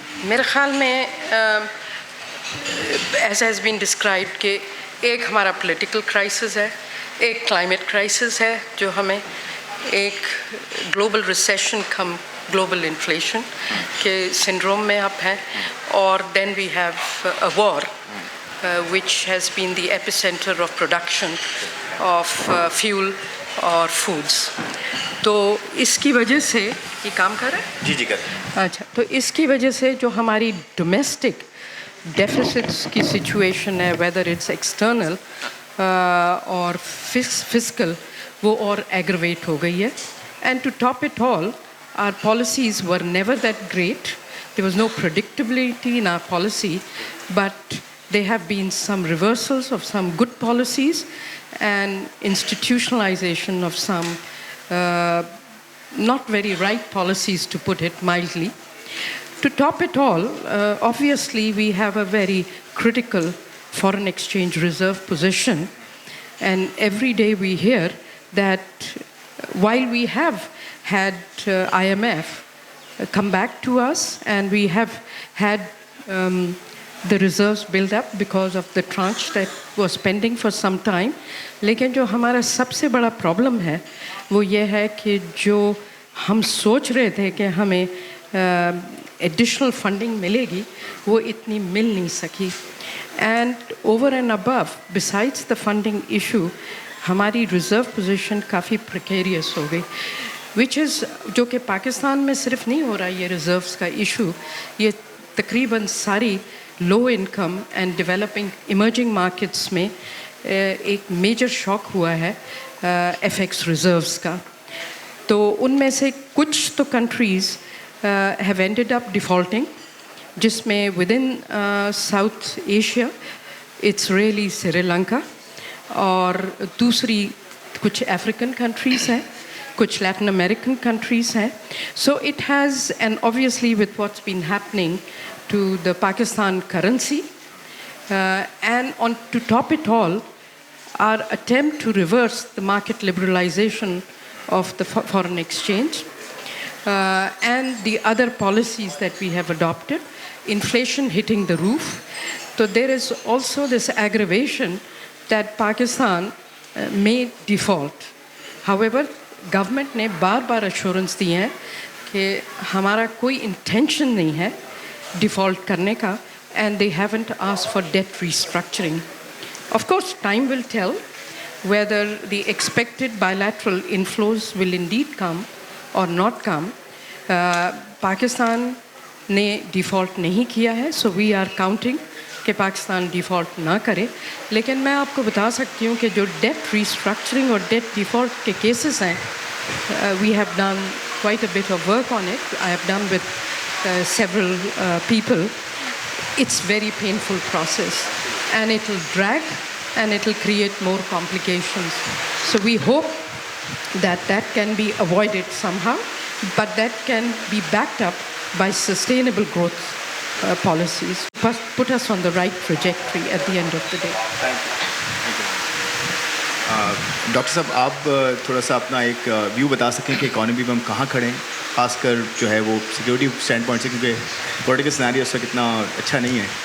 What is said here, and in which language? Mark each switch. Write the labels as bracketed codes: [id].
[hi] मेरे ख्याल में [en] as has been described [hi] कि एक हमारा [en] political crisis है, एक climate crisis [hi] है जो हमें, एक [en] global recession कम global inflation के syndrome [hi] में आप हैं, और [en] then we have a war which has been the epicenter of production of fuel और foods. [hi] तो इसकी वजह से ये काम कर रहा है? जी कर रहे हैं. अच्छा, तो इसकी वजह से जो हमारी domestic deficits की situation है, [en] whether it's external [hi] और fiscal, वो और aggravate हो गई है. [en] And to top it all, our policies were never that great. There was no predictability in our policy, but there have been some reversals of some good policies and institutionalization of some not very right policies, to put it mildly. To top it all, obviously we have a very critical foreign exchange reserve position, and every day we hear that while we have had IMF come back to us and we have had the reserves build up because of the tranche that was pending for some time, [hi] लेकिन जो हमारा सबसे बड़ा problem है वो ये है कि जो हम सोच रहे थे कि हमें एडिशनल फंडिंग मिलेगी वो इतनी मिल नहीं सकी. [en] and over and above, besides the funding issue, [hi] हमारी रिज़र्व पोजीशन काफ़ी प्रिकेरियस हो गई, [en] which is [hi] जो कि पाकिस्तान में सिर्फ नहीं हो रहा ये रिज़र्व्स का इशू, ये तकरीबन सारी [en] low income and developing emerging markets [hi] में एक मेजर शॉक हुआ है एफएक्स रिज़र्व्स का. तो उनमें से कुछ तो [en] countries have ended up defaulting, [hi] जिसमें [en] with in south Asia it's really [hi] Sri Lanka, और दूसरी कुछ अफ्रीकन कंट्रीज़ हैं, कुछ लैटिन अमेरिकन कंट्रीज़ हैं. [en] So it has, and obviously with what's been happening to the Pakistan currency, and on to top it all, our attempt to reverse the market liberalization of the foreign exchange and the other policies that we have adopted, inflation hitting the roof. So there is also this aggravation that Pakistan may default. [hi] However, government ने बार-बार assurance दी है कि हमारा कोई intention नहीं है default करने का, [en] and they haven't asked for debt restructuring. Of course, time will tell whether the expected bilateral inflows will indeed come or not come. [hi] Pakistan ने default नहीं किया है, [en] so we are counting [hi] कि Pakistan default ना करे. लेकिन मैं आपको बता सकती हूँ कि जो डेट रीस्ट्रक्चरिंग और डेट डिफ़ॉल्ट के केसेस हैं, [en] we have done quite a bit of work on it. I have done with several people. It's very painful process, and it will drag and it will create more complications. So we hope that that can be avoided somehow, but that can be backed up by sustainable growth policies, put us on the right trajectory at the end of the day. Thank you. [hi] Doctor साहब, आप थोड़ा सा अपना एक view बता सकें कि economy में हम कहाँ खड़े हैं, खासकर जो है वो सिक्योरिटी स्टैंड पॉइंट से, क्योंकि पॉलिटिकल सिनेरियो उसका कितना अच्छा नहीं है.